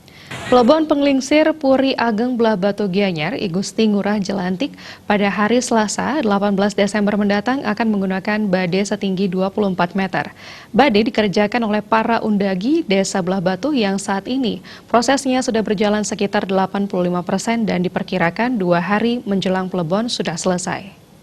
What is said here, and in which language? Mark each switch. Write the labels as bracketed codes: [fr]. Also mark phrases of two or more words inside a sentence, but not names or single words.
[id] Plebon Penglingsir Puri Ageng Belah Batu Gianyar, I Gusti Ngurah Jelantik, pada hari Selasa 18 Desember mendatang akan menggunakan badai setinggi 24 meter. Badai dikerjakan oleh para undagi Desa Belah Batu yang saat ini prosesnya sudah berjalan sekitar 85% dan diperkirakan 2 hari menjelang plebon sudah selesai.